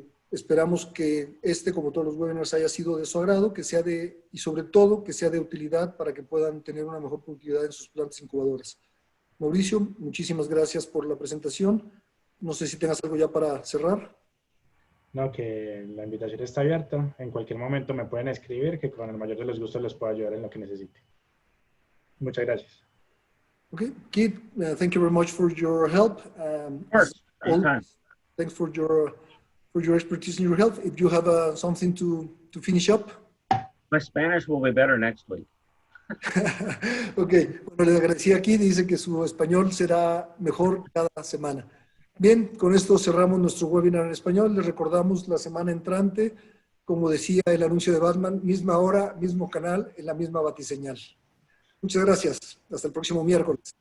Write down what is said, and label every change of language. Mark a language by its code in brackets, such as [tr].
[es] Esperamos que como todos los webinars, haya sido de su agrado, y sobre todo que sea de utilidad para que puedan tener una mejor productividad en sus plantas incubadoras. Mauricio, muchísimas gracias por la presentación. No sé si tengas algo ya para cerrar. No, que la invitación está abierta. En cualquier momento me pueden escribir, que con el mayor de los gustos les puedo ayudar en lo que necesite. Muchas gracias. [en] Okay, Keith, thank you very much for your help. Of course, anytime. Thanks for your expertise and your help. If you have something to finish up. My Spanish will be better next week. [es] Ok, bueno, le agradecía aquí, dice que su español será mejor cada semana. Bien, con esto cerramos nuestro webinar en español. Les recordamos la semana entrante, como decía el anuncio de Batman, misma hora, mismo canal, en la misma batiseñal. Muchas gracias. Hasta el próximo miércoles.